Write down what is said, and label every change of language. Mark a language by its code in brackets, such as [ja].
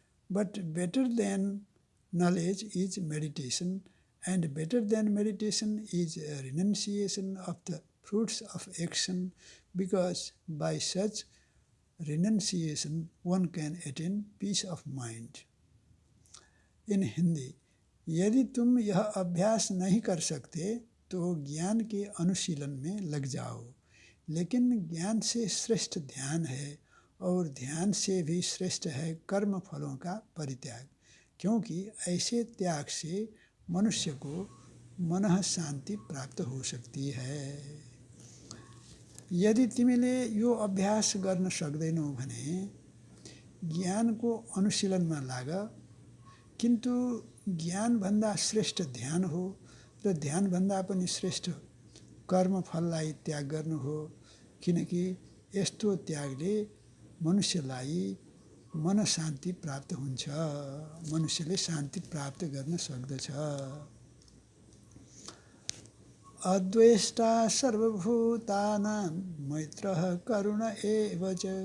[en] But better than knowledge is meditation, and better than meditation is a renunciation of the fruits of action, because by such renunciation one can attain peace of mind. In [hi] Hindi, यदि तुम यह अभ्यास नहीं कर सकते तो ज्ञान के अनुशीलन में लग जाओ, लेकिन ज्ञान से श्रेष्ठ ध्यान है और ध्यान से भी श्रेष्ठ है कर्म फलों का परित्याग, क्योंकि ऐसे त्याग से मनुष्य को मनः शान्ति प्राप्त हो सकती है। [ne] यदि तिमीले यो अभ्यास गर्न सक्दैनौ भने ज्ञानको अनुशीलनमा लाग, किन्तु ज्ञानभन्दा श्रेष्ठ ध्यान हो र ध्यानभन्दा पनि श्रेष्ठ कर्मफललाई त्याग गर्नु हो, किनकि यस्तो त्यागले मनुष्यलाई मन शान्ति प्राप्त हुन्छ, मनुष्यले शान्ति प्राप्त गर्न सक्दछ। [sa] अद्वेष्टा सर्वभूतानां मैत्रः करुण एव च